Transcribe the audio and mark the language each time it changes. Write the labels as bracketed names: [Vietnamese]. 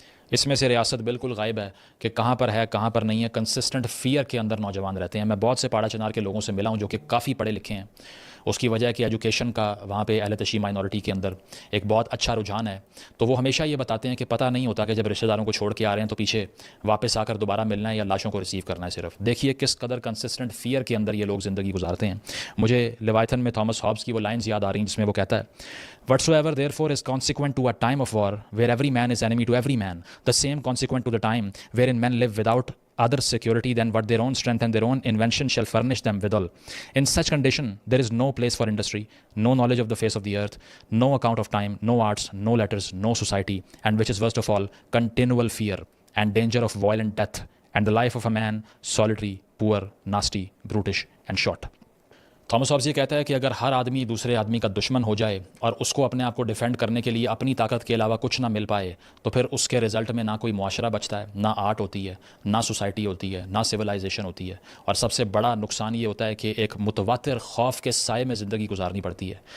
[Urdu] اس میں سے ریاست بالکل غائب ہے کہ کہاں پر ہے کہاں پر نہیں ہے. [English] consistent fear [Urdu] کے اندر نوجوان رہتے ہیں. میں بہت سے پاڑا چنار کے لوگوں سے ملا ہوں جو کہ کافی پڑھے لکھے ہیں. اس کی وجہ ہے کہ ایجوکیشن کا وہاں پہ اہل تشیع مائنورٹی کے اندر ایک بہت اچھا رجحان ہے. تو وہ ہمیشہ یہ بتاتے ہیں کہ پتہ نہیں ہوتا کہ جب رشتہ داروں کو چھوڑ کے آ رہے ہیں تو پیچھے واپس آ کر دوبارہ ملنا ہے یا لاشوں کو ریسیو کرنا ہے. صرف دیکھیے کس قدر [English] consistent fear [Urdu] کے اندر یہ لوگ زندگی گزارتے ہیں. مجھے لیوائتھن میں تھامس ہابس کی وہ لائنز یاد آ رہی ہیں جس میں وہ کہتا ہے [English] Whatsoever therefore is consequent to a time of war, where every man is enemy to every man, the same consequent to the time wherein men live without other security than what their own strength and their own invention shall furnish them withal. In such condition, there is no place for industry, no knowledge of the face of the earth, no account of time, no arts, no letters, no society, and which is worst of all, continual fear and danger of violent death, and the life of a man solitary, poor, nasty, brutish, and short. [Urdu] Thomas Hobbes یہ کہتا ہے کہ اگر ہر آدمی دوسرے آدمی کا دشمن ہو جائے اور اس کو اپنے آپ کو ڈیفینڈ کرنے کے لیے اپنی طاقت کے علاوہ کچھ نہ مل پائے تو پھر اس کے رزلٹ میں نہ کوئی معاشرہ بچتا ہے، نہ آرٹ ہوتی ہے، نہ سوسائٹی ہوتی ہے، نہ سویلائزیشن ہوتی ہے. اور سب سے بڑا نقصان یہ ہوتا ہے کہ ایک متواتر خوف کے سائے میں زندگی گزارنی پڑتی ہے.